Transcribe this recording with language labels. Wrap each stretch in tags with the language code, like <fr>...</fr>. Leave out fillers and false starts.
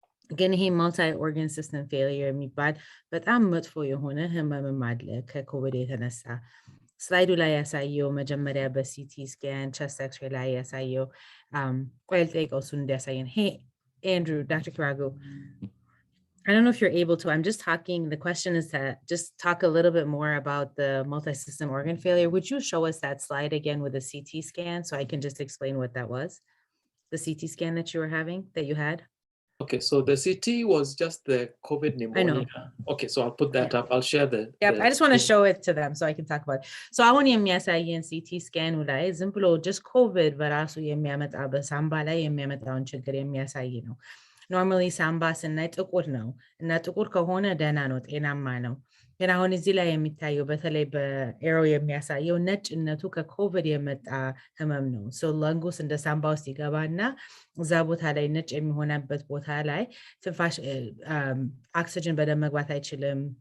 <am>ግን ይሄ ማልቲ ኦርጋን ሲስተም ፌሊየር የሚባል በጣም መጥፎ የሆነ ህመምም አለ ከኮቪድ የተነሳ። ስላይዱ ላይ ያሳየው መጀመሪያ በሲቲ ስካን ቸስት ኤክስሬይ ላይ ያሳየው ቆይ ልጠይቀው እሱን እንዲያሳየን።</am> <en>Hey Andrew, Dr. Kiragu, I don't know if you're able to, I'm just talking, the question is to just talk a little bit more about the multi-system organ failure. Would you show us that slide again with a CT scan so I can just explain what that was? The CT scan that you were having, that you had? Okay, so the CT was just the COVID pneumonia. I know. Okay, so I'll put that up. I'll share the. Yep, I just want to show it to them so I can talk about it. So I want</en> <am>የሚያሳየን CT scan ላይ ዝም ብሎ just COVID በራሱ የሚያመጣ በሳምባ ላይ የሚያመጣውን ችግር የሚያሳይ ነው። ኖርማሊ ሳምባ ስናይ ጥቁር ነው እና ጥቁር ከሆነ ደህና ነው ጤናማ ነው። ግን አሁን እዚህ ላይ የሚታየው በተለይ በኤሮ የሚያሳየው ነጭነቱ ከኮቪድ የመጣ ህመም ነው። ሶ ለንጉስ እንደ ሳምባ ውስጥ ይገባና እዛ ቦታ ላይ ነጭ የሚሆነበት ቦታ ላይ ትንፋሽ ኦክሲጅን በደንብ መግባት አይችልም።</am>